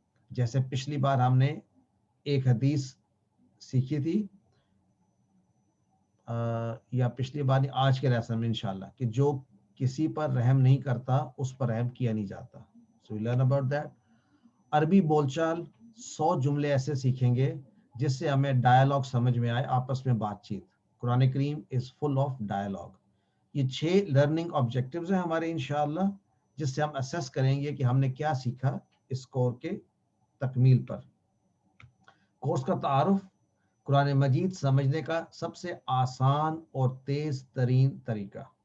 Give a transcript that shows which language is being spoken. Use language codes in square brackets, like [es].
[ur] جیسے پچھلی بار ہم نے ایک حدیث سیکھی تھی, یا پچھلی بار نہیں, آج کے لیسن میں انشاءاللہ, کہ جو کسی پر رحم نہیں کرتا اس پر رحم کیا نہیں جاتا. [en] So we learn about that. [ur] عربی بول چال 100 جملے ایسے سیکھیں گے جس سے ہمیں ڈائیلاگ سمجھ میں آئے, آپس میں بات چیت. [en] Quran Karim is full of dialogue. [ur] یہ 6 لرننگ آبجیکٹیوز ہیں ہمارے انشاءاللہ, جس سے ہم اسیس کریں گے کہ ہم نے کیا سیکھا اس کورس کے تکمیل پر. کورس کا تعارف, قرآن مجید سمجھنے کا سب سے آسان اور تیز ترین طریقہ.